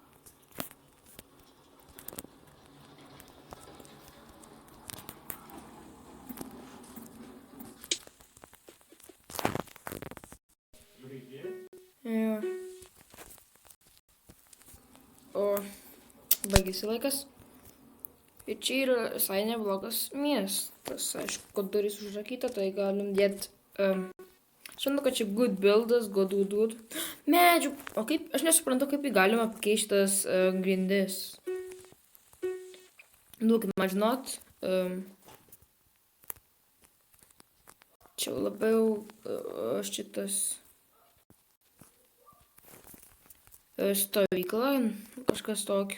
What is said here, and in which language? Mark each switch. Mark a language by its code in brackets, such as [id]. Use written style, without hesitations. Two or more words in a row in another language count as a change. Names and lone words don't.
[lt] Jo. O baigėsi laikas. Ir čia yra visai neblogas miestas. Aišku, kad durys užrakyta, tai galim dėti. Žinau, kad čia good buildas, good. Medžių. O kaip, aš nesuprantu, kaip jį galima pakeisti tas grindis. Duokit man žinot. Čia labiau šitas stovykla, kažkas tokio.